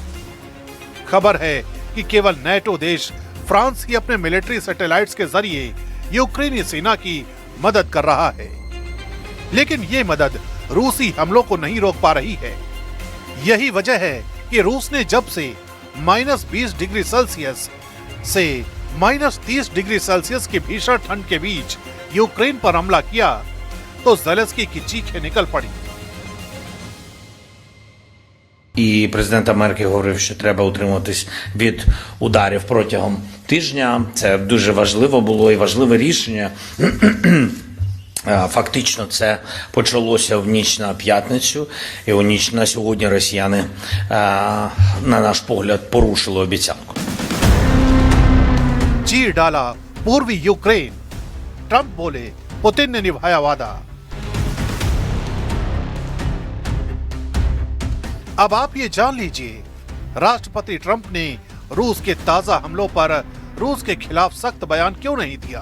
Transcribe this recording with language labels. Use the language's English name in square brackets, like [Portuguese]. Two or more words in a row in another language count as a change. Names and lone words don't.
[Hindi] खबर है कि केवल नेटो देश फ्रांस ही अपने [English] military satellites [Hindi] के जरिए यूक्रेनी सेना की मदद कर रहा है, लेकिन ये मदद रूसी हमलों को नहीं रोक पा रही है। यही वजह है कि रूस ने जब से -20 [English] degree Celsius [Hindi] से -30 [English] degree Celsius [Hindi] की भीषण ठंड के बीच यूक्रेन पर हमला किया तो ज़ेलेंस्की की चीखें निकल पड़ी। [Ukrainian] І президент Америки говорив, що треба утримуватись від ударів протягом тижня. Це дуже важливо було і важливе рішення. Фактично це почалося в ніч на п'ятницю, і у ніч на сьогодні росіяни, на наш погляд, порушили обіцянку. [Hindi] चीर डाला पूर्वी यूक्रेन, ट्रंप बोले पुतिन ने निभाया वादा। अब आप ये जान लीजिए राष्ट्रपति ट्रंप ने रूस के ताजा हमलों पर रूस के खिलाफ सख्त बयान क्यों नहीं दिया।